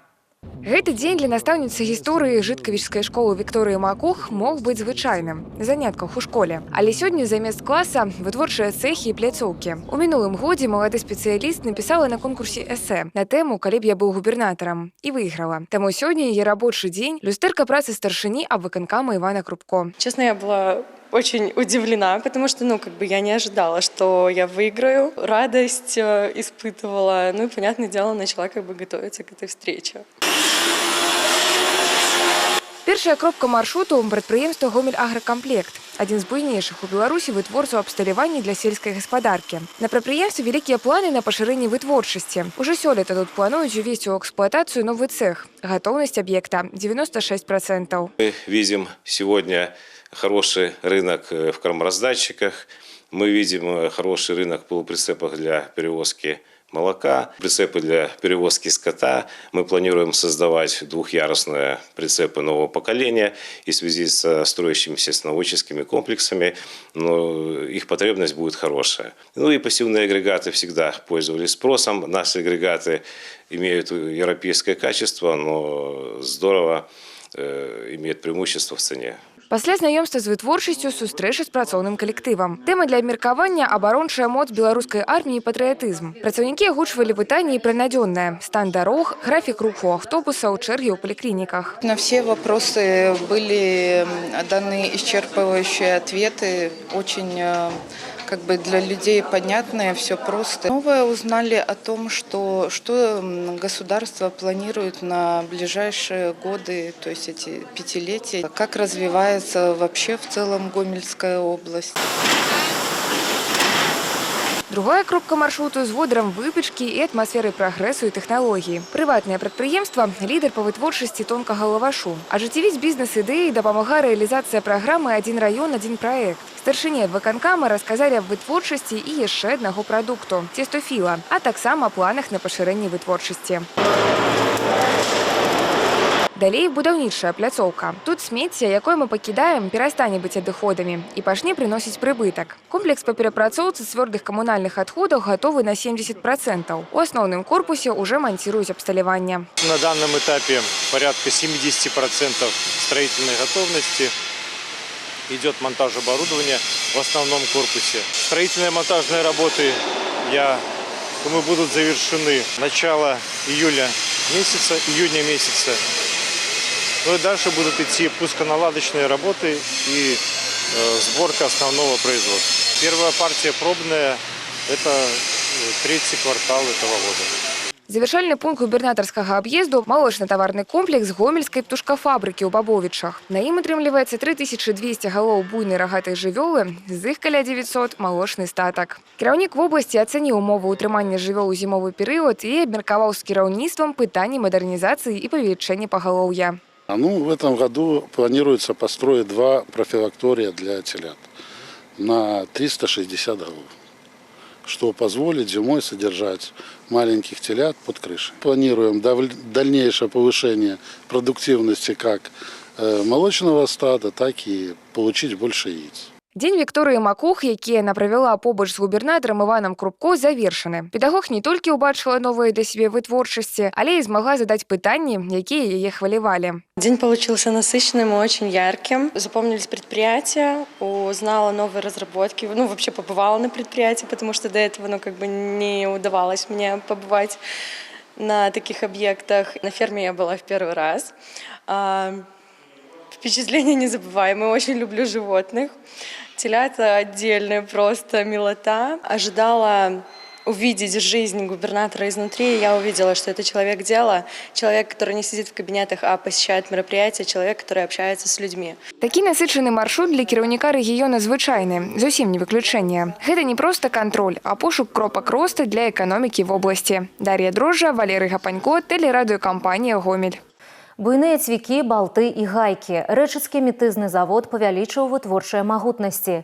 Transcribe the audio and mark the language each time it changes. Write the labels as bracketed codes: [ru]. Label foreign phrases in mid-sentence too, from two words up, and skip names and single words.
[be] Гэты дзень для настаўніцы гісторыі жыткавічскай школы Вікторыі Макух мог быць звычайным – занятках у школе. Але сёння замест класа вытворчыя цэхі і пляцоўкі. У мінулым годзе малады спецыяліст напісала на конкурсе эсэ на тэму «Калі б я быў губернатарам» і выйграла. Таму сёння яе рабочы дзень – люстэрка працы старшыні абвыканкама Івана Крупко. [ru] Честно, я была очень удивлена, потому что, я не ожидала, что я выиграю. Радость испытывала, и, понятное дело, начала готовиться к этой встрече. [be] Першая кропка маршруту – прадпрыемства «Гомель-агракамплект». Адзін з буйнейшых у Беларусі вытворцаў абсталявання для сельскай гаспадаркі. На прадпрыемстве вялікія планы на пашырэнне вытворчасці. Уже сёлета тут плануюць увесці ў эксплуатацыю новы цех. [ru] Готовность объекта – 96%. Мы видим сегодня хороший рынок в кормораздатчиках. Мы видим хороший рынок в полуприцепах для перевозки молока, прицепы для перевозки скота. Мы планируем создавать двухъярусные прицепы нового поколения. И в связи с строящимися становоческими комплексами, их потребность будет хорошая. И пассивные агрегаты всегда пользовались спросом. Наши агрегаты имеют европейское качество, но здорово имеют преимущество в цене. [be] Пасля знаёмства з вытворчасцю сустрэча з працоўным калектывам. Тэма для абмеркавання – абарончая моц беларускай арміі і патрыятызм. Працаўнікі агучвалі пытанні пра надзённае – стан дарог, графік руху аўтобусаў, чэргі ў паліклініках. [ru] На все вопросы были даны исчерпывающие ответы, очень для людей понятное, все просто. Новое узнали о том, что государство планирует на ближайшие годы, то есть эти пятилетия, как развивается вообще в целом Гомельская область. [be] Другая кропка маршруту з водарам выпечкі і атмасферай прагрэсу і тэхналогіі. Прыватнае прадпрыемства – лідар па вытворчасці тонкага лавашу. Ажыццявіць бізнес-ідэі дапамагае рэалізацыя праграмы «Адзін раён, адзін праект». Старшыні адвыканкама расказалі аб вытворчасці і яшчэ аднаго прадукту – цестофіла, а таксама планах на пашырэнне вытворчасці. Далей будаўнічая пляцоўка. Тут смецце, якое мы пакідаем, перастане быць адыходамі і пачне прыносіць прыбытак. Комплекс па перапрацоўцы цвёрдых камунальных адходаў гатовы на 70%. У асноўным корпусе уже монтируюць абсталяванне. [ru] На данном этапе порядка 70% строительной готовности. Идет монтаж оборудования в основном корпусе. Строительные монтажные работы, думаю, будут завершены начало июня месяца. И дальше будут идти пусконаладочные работы и сборка основного производства. Первая партия пробная – это третий квартал этого года. [be] Завяршальны пункт губернатарскага аб'езду – малочна-таварны комплекс гомельскай птушкафабрыкі ў Бабовічах. На ім атрымліваецца 3200 галоў буйнай рагатай жывёлы, з іх каля 900 – малочны статак. Кіраўнік вобласці ацаніў умовы ўтрымання жывёл у зімовы перыяд і абмеркаваў з кіраўніцтвам пытанні мадэрнізацыі і павелічэння пагалоўя. [ru] В этом году планируется построить 2 профилактория для телят на 360 голов, что позволит зимой содержать маленьких телят под крышей. Планируем дальнейшее повышение продуктивности как молочного стада, так и получить больше яиц. [be] Дзень Вікторыі Макух, які яна правяла побач з губернатарам Іванам Крупко, завершаны. Педагог не толькі ўбачыла новыя для сябе вытворчасці, але і змагла задаць пытанні, якія яе хвалявалі. [ru] День получился насыщенным и очень ярким. Запомнились предприятия, узнала новые разработки. Вообще побывала на предприятии, потому что до этого, не удавалось мне побывать на таких объектах. На ферме я была в первый раз. впечатления незабываемые. Очень люблю животных. Телята отдельная просто милота. Ожидала увидеть жизнь губернатора изнутри. Я увидела, что это человек дела, человек, который не сидит в кабинетах, а посещает мероприятия, человек, который общается с людьми. [be] Такі насичений маршрут для кіраўніка рэгіёна звычайны, зусім не выключэнне. Гэта не проста кантроль, а пошук кропак росту для эканомікі вобласці. Дар'я Дрожжа, Валерый Гапанько, тэлерадыёкампанія «Гомель». Буйныя цвікі, балты і гайкі. Рэчыцкі мітызны завод павялічыў вытворчыя магутнасці.